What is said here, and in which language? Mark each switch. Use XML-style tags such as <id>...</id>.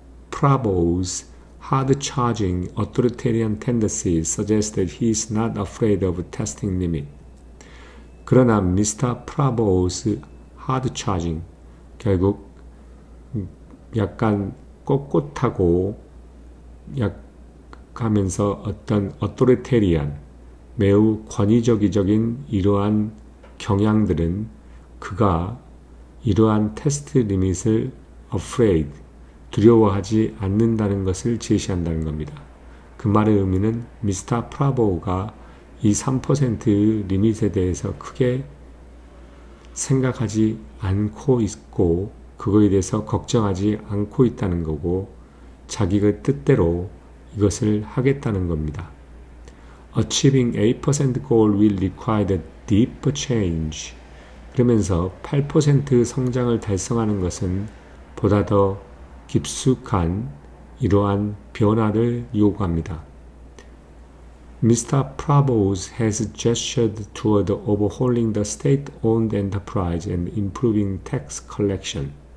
<en>Prabo's hard-charging authoritarian tendencies suggest that he is not afraid of testing limit.</en> <ko>그러나 Mr. Prabo's hard-charging, 결국 약간 꼿꼿하고 하면서 어떤 authoritarian, 매우 권위적인 이러한 경향들은 그가 이러한 테스트 리밋을 afraid, 두려워하지 않는다는 것을 제시한다는 겁니다. 그 말의 의미는 미스터 프라보가 이 3%의 리밋에 대해서 크게 생각하지 않고 있고 그거에 대해서 걱정하지 않고 있다는 거고 자기의 뜻대로 이것을 하겠다는 겁니다.</ko> <en>Achieving 8% goal will require a deep change.</en> <ko>그러면서 8% 성장을 달성하는 것은 보다 더 깊숙한 이러한 변화를 요구합니다.</ko> <en>Mr. Prabhu has gestured toward overhauling the state-owned enterprise and improving tax collection.</en>